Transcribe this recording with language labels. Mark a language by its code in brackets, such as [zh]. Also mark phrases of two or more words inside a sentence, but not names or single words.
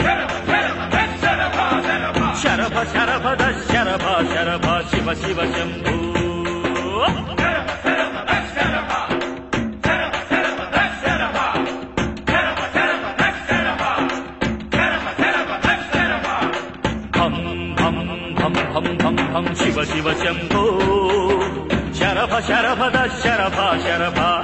[sa] शरभ शरभद शरभ शरभ शिव शिव शंभो हम हम हम हम हम हम शिव शिव शंभो शरभ शरभद शरभ शरभ